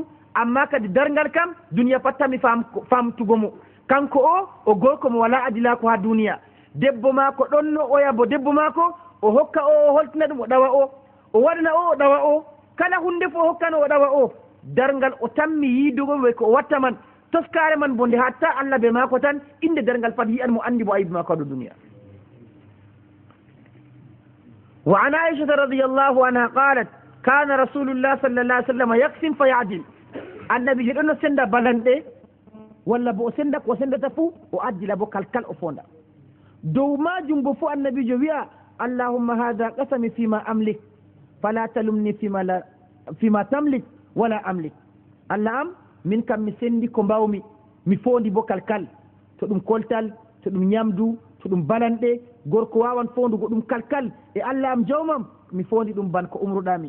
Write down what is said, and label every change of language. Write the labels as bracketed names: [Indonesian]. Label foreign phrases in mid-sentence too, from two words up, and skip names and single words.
[Fula] amma kadi darngal kam duniya fattami famtugo mo kanko o gorko mo wala adilako ha duniya debbo mako ɗonno oya bo debbo mako o hokka o holtina ɗum o ɗawa o waɗana o ɗawa o kala hunde fo o hokkano o ɗawa o darngal o tammi yiidugo ɓe ko o watta man toskare man bonde hatta Allah be mako tan inde dargal pat yi'an mo andi mo aybi mako do duniya. [Arabic] وعن عائشة رضي الله عنها قالت كان رسول الله صلى الله عليه وسلم يقسم فيعدل. [Fula] Annabi je don senda balande walla bo senda ko sendata fu o addila bo kalkal o fonda dow majum bo fu annabi jo wi'a [Arabic] اللهم هذا قسمي فيما أملك فلا تلمني فيما تملك ولا أملك. [Fula] Allah am min kam mi sendi ko mbawmi mi fondi bo kalkal to ɗum koltal to ɗum ñamdu to ɗum balanɗe gorko wawan fondugo ɗum kalkal e Allah am jawmam mi fondi ɗum ban ko umruɗami.